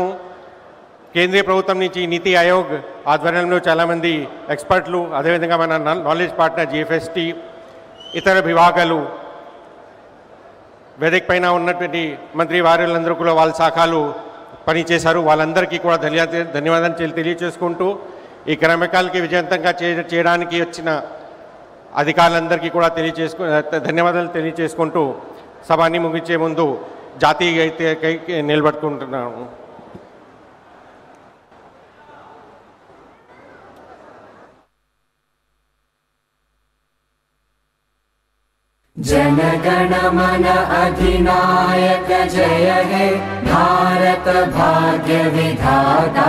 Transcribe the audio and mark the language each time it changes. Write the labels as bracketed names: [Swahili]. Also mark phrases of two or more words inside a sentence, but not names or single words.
[Telugu] కేంద్రీయ ప్రభుత్వం నుంచి నీతి ఆయోగ్ ఆధ్వర్యంలో చాలామంది ఎక్స్పర్ట్లు, అదేవిధంగా మన [English] knowledge partner [Telugu] జిఎఫ్ఎస్టీ, ఇతర విభాగాలు, వేదిక పైన ఉన్నటువంటి మంత్రి వారులందరూ కూడా వాళ్ళ శాఖలు పనిచేశారు. వాళ్ళందరికీ కూడా ధన్యవాదాలు తెలియజేసుకుంటూ, ఈ కార్యక్రమాలకి విజయవంతంగా చేయడానికి వచ్చిన అధికారులందరికీ కూడా ధన్యవాదాలు తెలియజేసుకుంటూ సభని ముగించే ముందు జాతీయ గీతానికి నిలబడుకుంటున్నాను. [Bangla] जनगण मन अधिनायक जय हे भारत भाग्य विधाता।